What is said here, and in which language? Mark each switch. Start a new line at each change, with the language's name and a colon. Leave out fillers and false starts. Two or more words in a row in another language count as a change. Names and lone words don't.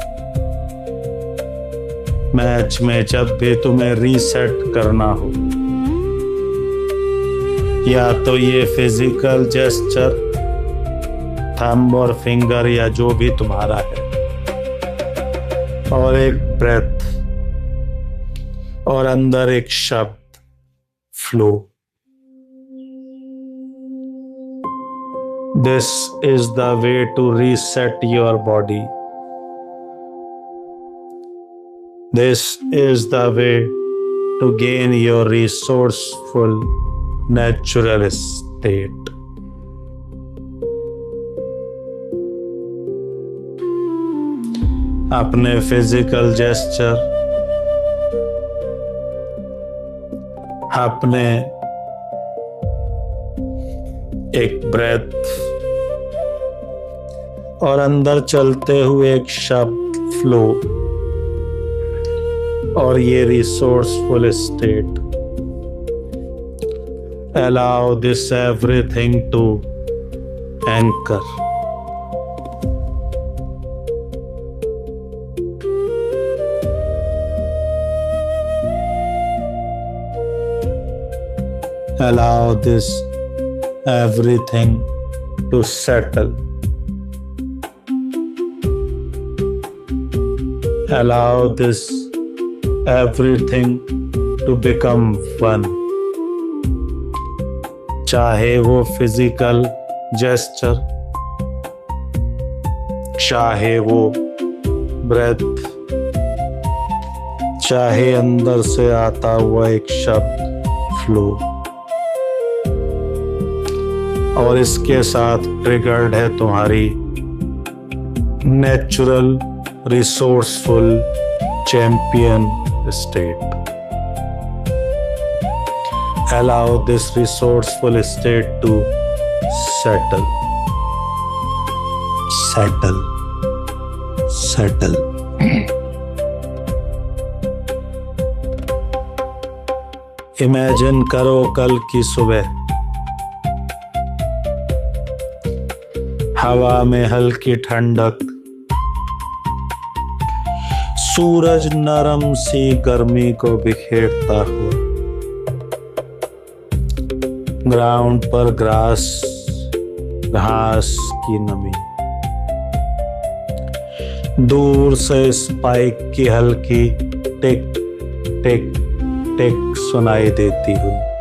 Hindi: मैच में जब भी तुम्हें रीसेट करना हो, या तो ये
English: physical gesture,
Hindi: थंब और फिंगर या जो भी तुम्हारा है, और एक ब्रेथ, और अंदर एक शब्द फ्लो।
English: This is the way to reset your body. This is the way to gain your resourceful natural state.
Hindi: अपने
English: physical gesture,
Hindi: अपने एक ब्रेथ और अंदर चलते हुए एक शब्द फ्लो, और ये
English: resourceful state. Allow this everything to anchor. Allow this everything to settle. Allow this everything to become one.
Hindi: चाहे वो
English: physical gesture,
Hindi: चाहे वो ब्रेथ, चाहे अंदर से आता हुआ एक शब्द फ्लो, और इसके साथ ट्रिगर्ड है तुम्हारी
English: natural resourceful champion state. Allow this resourceful state to settle. Settle. Settle.
Hindi: Imagine करो कल की सुबह, हवा में हल्की ठंडक, सूरज नरम सी गर्मी को बिखेरता हुआ, ग्राउंड पर घास की नमी, दूर से स्पाइक की हल्की टिक टिक टिक सुनाई देती हुई,